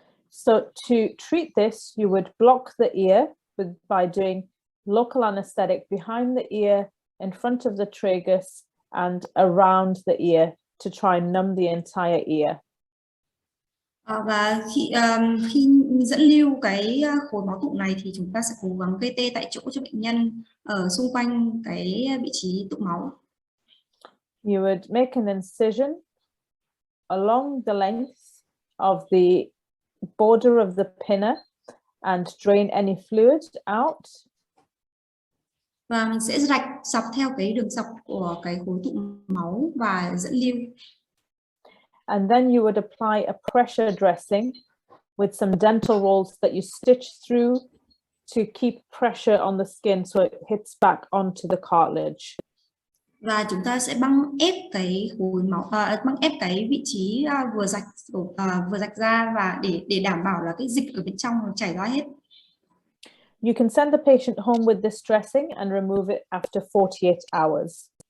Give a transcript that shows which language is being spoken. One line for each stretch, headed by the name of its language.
English: So to treat this, you would block the ear by doing local anesthetic behind the ear, in front of the tragus, and around the ear to try and numb the entire ear.
Vietnamese: Và khi dẫn lưu cái khối máu tụ này thì chúng ta sẽ cố gắng gây tê tại chỗ cho bệnh nhân ở xung quanh cái vị trí tụ máu.
English: You would make an incision along the length of the border of the pinna and drain any fluid out.
Vietnamese: Và mình sẽ rạch dọc theo cái đường dọc của cái khối tụ máu và dẫn lưu.
English: And then you would apply a pressure dressing with some dental rolls that you stitch through to keep pressure on the skin so it hits back onto the cartilage.
Vietnamese: Và chúng ta sẽ băng ép cái khối máu, băng ép cái vị trí vừa rạch ra, và để đảm bảo là cái dịch ở bên trong nó chảy ra hết.
English: You can send the patient home with this dressing and remove it after 48 hours.